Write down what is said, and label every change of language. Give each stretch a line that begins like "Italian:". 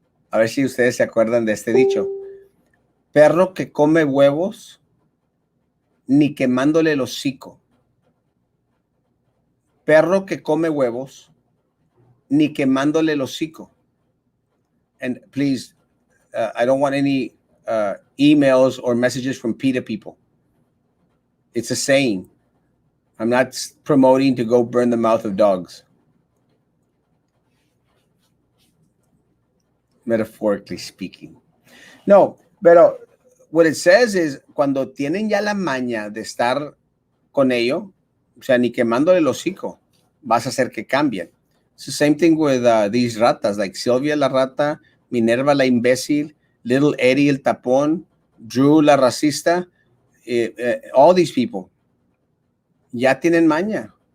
Spanish: A ver si ustedes se acuerdan de este dicho. Perro que come huevos, ni quemándole el hocico. Perro que come huevos, ni quemándole el hocico.
English: And please, I don't want any emails or messages from PETA people. It's a saying. I'm not promoting to go burn the mouth of dogs. Metaphorically speaking.
Spanish: No, pero
English: what it says is,
Spanish: cuando tienen ya la maña de estar con ello, o sea, ni quemándole el hocico, vas a hacer que cambien.
English: It's the same thing with these ratas, like Sylvia la rata, Minerva la imbécil, Little Eddie el tapón, Drew la racista, all these people
Spanish: ya tienen maña.